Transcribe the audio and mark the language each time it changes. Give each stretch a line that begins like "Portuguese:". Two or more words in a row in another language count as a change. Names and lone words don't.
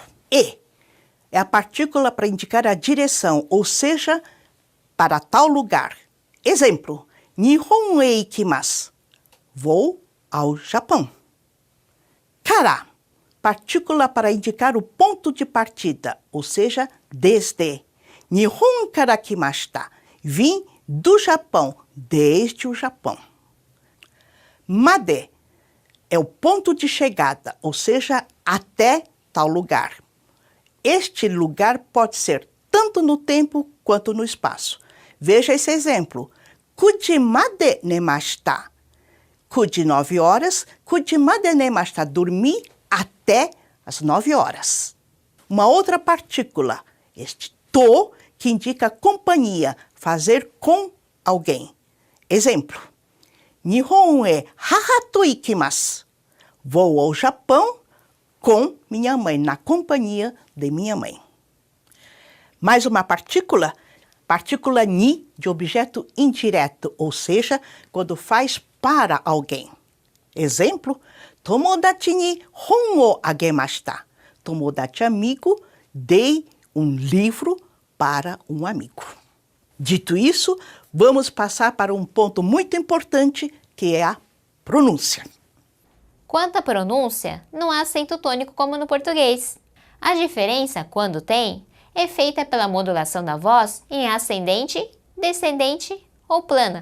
Portuguese: E é a partícula para indicar a direção, ou seja, para tal lugar.
Japanese: Exemplo, 日本へ行きます.
Portuguese: Vou ao Japão. Kara, partícula para indicar o ponto de partida, ou seja, desde.
Japanese: 日本から来ました.
Portuguese: Vim do Japão, desde o Japão. Made é o ponto de chegada, ou seja, até tal lugar. Este lugar pode ser tanto no tempo quanto no espaço. Veja esse exemplo.
Japanese: 九時まで寝ました.
Portuguese: Kuji, 9 horas.
Japanese: 九時まで寝ました.
Portuguese: Dormi até as 9 horas. Uma outra partícula, este to, que indica companhia, fazer com alguém.
Japanese: Exemplo. 日本へ母と行きます.
Portuguese: Vou ao Japão com minha mãe, na companhia de minha mãe. Mais uma partícula, partícula ni, de objeto indireto, ou seja, quando faz para alguém. Exemplo,
Japanese: 友達に本をあげました. Tomodachi,
Portuguese: amigo, dei um livro para um amigo. Dito isso, vamos passar para um ponto muito importante, que é a pronúncia. Quanto à pronúncia, não há acento tônico como no português. A diferença, quando tem, é feita pela modulação da voz em ascendente, descendente ou plana.